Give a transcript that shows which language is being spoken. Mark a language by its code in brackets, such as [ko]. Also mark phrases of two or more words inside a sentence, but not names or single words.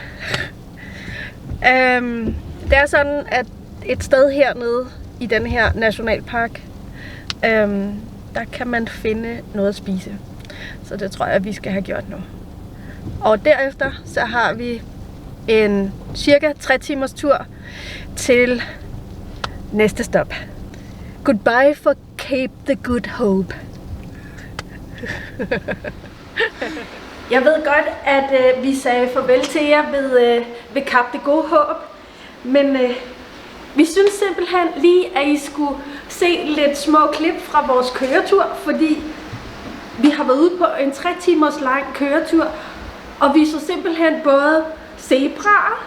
[da] Det er sådan, at et sted hernede i den her nationalpark, der kan man finde noget at spise. Så det tror jeg, at vi skal have gjort nu. Og derefter så har vi en cirka 3 timers tur til næste stop. [en] Goodbye for Cape the Good Hope. [da] Jeg ved godt, at vi sagde farvel til jer ved Kap det Gode Håb, men vi synes simpelthen lige, at I skulle se lidt små klip fra vores køretur, fordi vi har været ude på en 3 timers lang køretur, og vi så simpelthen både zebraer.